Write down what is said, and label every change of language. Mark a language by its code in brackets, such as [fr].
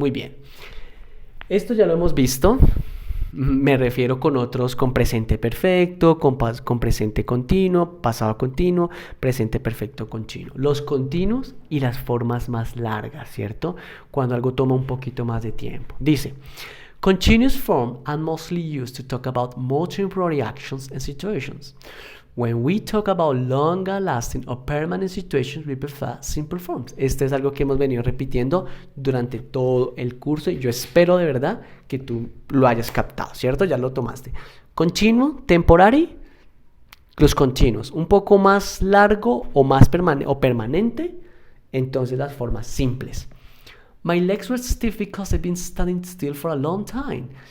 [es] Muy bien. Esto ya lo hemos visto. Me refiero con otros con presente perfecto, con presente continuo, pasado continuo, presente perfecto continuo. Los continuos y las formas más largas, ¿cierto? Cuando algo toma un poquito más de tiempo. Dice, [en] continuous form are mostly used to talk about more temporary actions and situations. When we talk about longer lasting or permanent situations, we prefer simple forms. [es] Este es algo que hemos venido repitiendo durante todo el curso y yo espero de verdad que tú lo hayas captado, ¿cierto? Ya lo tomaste. Continuo, temporary, los continuos. Un poco más largo o más permanente, entonces las formas simples. [en] My legs were stiff because I've been standing still for a long time.